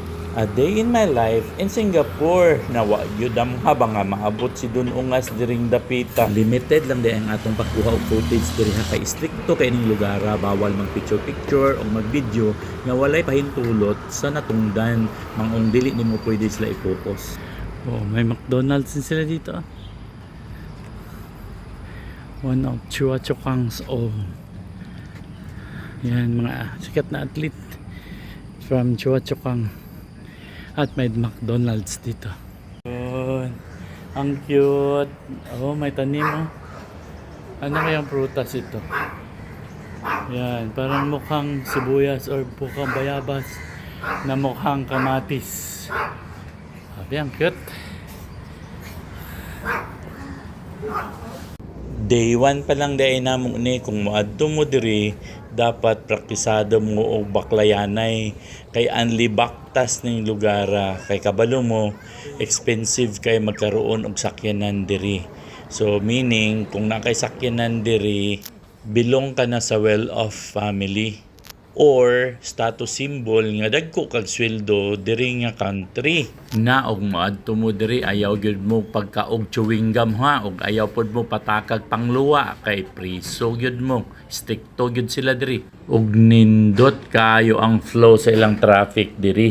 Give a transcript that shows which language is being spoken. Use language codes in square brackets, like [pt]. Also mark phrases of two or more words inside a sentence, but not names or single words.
[en] A day in my life in Singapore [ceb] na wa gyud habang nga maabot si Dun Ungas diring dapita. Limited lang di ang atong pagkuha og footage diri ha kay stricto kay ning lugar, bawal mag picture o mag video nga walay pahintulot sa natungdan mangong dili nimo pwede sila i-focus. [tl] Oh, may McDonald's din sila dito. [en] One of Chua Chu Kang's own. [tl] Yan mga sikat na athlete from Chua Chu Kang. At may McDonald's dito. Yun. Ang cute. Oh, may tanim oh. Ano kayang prutas ito? Yan, parang mukhang sibuyas or mukhang bayabas na mukhang kamatis. Sabi, ang cute. [ceb] Day 1 pa lang dahil namo ni kung moadto mo diri dapat praktisado mo og baklayanay kay anli baktas ning lugar kay kabalo mo expensive kay magkaroon og sakyanan diri. So meaning kung nakay sakyanan diri belong ka na sa [en] well-off family or status symbol [ceb] nga dagko kag sweldo diri nga country. Na og moadto mo diri ayaw gyud mo pagkaog [en] chewing gum [ceb] ha og ayaw pod mo patakag pangluwa kay priso gyud mo. Stricto gyud sila diri. Og nindot kayo ang flow sa ilang traffic diri.